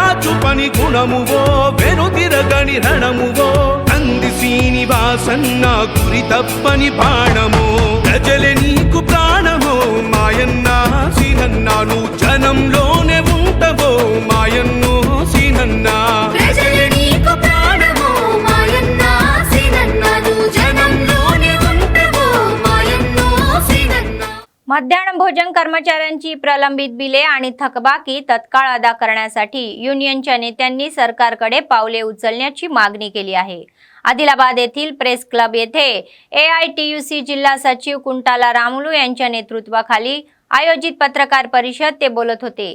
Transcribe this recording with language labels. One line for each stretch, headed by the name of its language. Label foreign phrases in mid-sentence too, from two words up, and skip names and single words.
Telugu: చూపని గుణమువో వెనుతిరగని రణమువో కంది శ్రీనివాసన్న గురి తప్పని బాణమో ప్రజలే నీకు ప్రాణమో మాయన్నా సీనన్నాను జనంలోనే ఉంటావో మాయన్నో సీనన్నా ప్రజలే నీకు ప్రాణమో మాయన్నా సీనన్నాను జనంలోనే ఉంటావో మాయన్నో సీనన్నా.
Marathi: मध्याह्न भोजन कर्मचाऱ्यांची प्रलंबित बिले आणि थकबाकी तत्काळ अदा करण्यासाठी युनियनच्या नेत्यांनी सरकारकडे पावले उचलण्याची मागणी केली आहे. आदिलाबाद येथील प्रेस क्लब येथे AITUC जिल्हा सचिव कुंटाला रामुलू यांच्या नेतृत्वाखाली आयोजित पत्रकार परिषद ते बोलत होते.